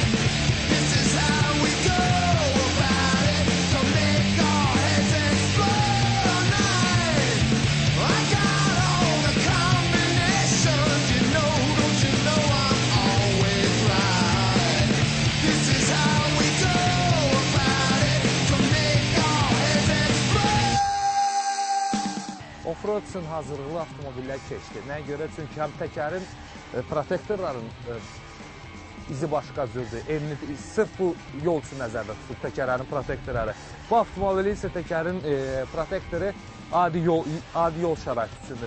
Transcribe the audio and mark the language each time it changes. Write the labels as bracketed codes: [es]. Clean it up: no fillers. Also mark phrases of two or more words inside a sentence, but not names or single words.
[en] This is how we go about it, to make our heads explode tonight. I got all the combinations, you know, don't you know I'm always right. This is how we go about it, to make our heads explode. [az] Offroad üçün hazırlıqlı avtomobillər keçdi. Nəyə görə? Çünki həm təkərin protektorların izi başqa cürdür. Sırf bu yol üçün nəzərdə tutulub təkərlərin protektorları. Bu avtomobili isə təkərin protektoru adi yol şəraiti üçündür.